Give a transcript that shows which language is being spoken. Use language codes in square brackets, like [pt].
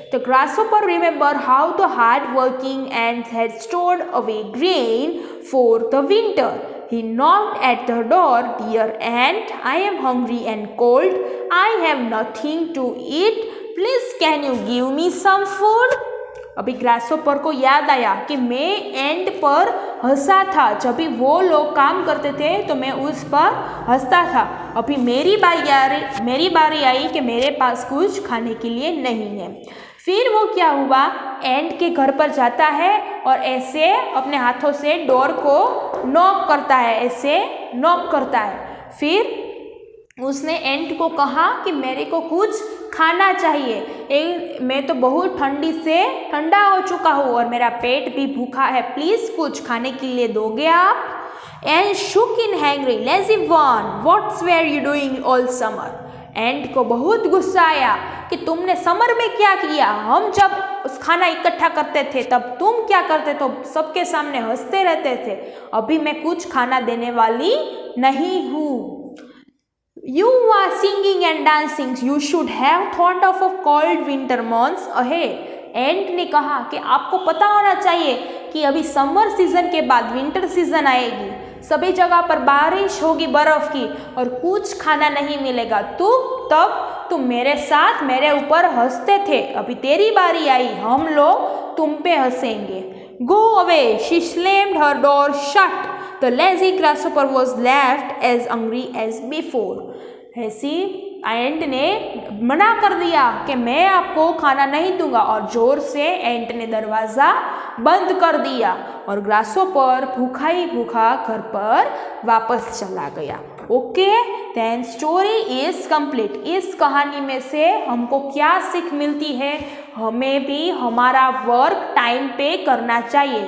[en] The grasshopper remembered how the hard-working ants had stored away grain for the winter. He knocked at the door. Dear ant, I am hungry and cold. I have nothing to eat. Please, can you give me some food? [hi] अभी grasshopper को याद आया कि मैं एंट पर हंसा था, जब भी वो लोग काम करते थे तो मैं उस पर हंसता था। अभी मेरी बारी आई कि मेरे पास कुछ खाने के लिए नहीं है। फिर वो क्या हुआ, एंट के घर पर जाता है और ऐसे अपने हाथों से डोर को नॉक करता है, ऐसे नॉक करता है। फिर उसने एंट को कहा कि मेरे को कुछ खाना चाहिए, मैं तो बहुत ठंडी से ठंडा हो चुका हूँ और मेरा पेट भी भूखा है, प्लीज़ कुछ खाने के लिए दोगे आप। [en] And shook in hungry, lazy one, what's were you doing all summer? [hi] एंट को बहुत गुस्सा आया कि तुमने समर में क्या किया, हम जब उस खाना इकट्ठा करते थे तब तुम क्या करते थे, सबके सामने हंसते रहते थे। अभी मैं कुछ खाना देने वाली नहीं हूँ। [en] You are singing and dancing. You should have thought of a cold winter months ahead. [hi] एंट ने कहा कि आपको पता होना चाहिए कि अभी समर सीजन के बाद विंटर सीजन आएगी, सभी जगह पर बारिश होगी बर्फ की और कुछ खाना नहीं मिलेगा। तब तुम मेरे साथ मेरे ऊपर हंसते थे, अभी तेरी बारी आई, हम लोग तुम पे हंसेंगे। [en] Go away. She slammed her door shut. The lazy grasshopper was left as hungry as before. [hi] ऐसी एंट ने मना कर दिया कि मैं आपको खाना नहीं दूंगा, और जोर से एंट ने दरवाज़ा बंद कर दिया और ग्रासहोपर भूखा ही भूखा घर पर वापस चला गया। [en] Okay, then story is complete. [hi] इस कहानी में से हमको क्या सीख मिलती है, हमें भी हमारा वर्क टाइम पे करना चाहिए।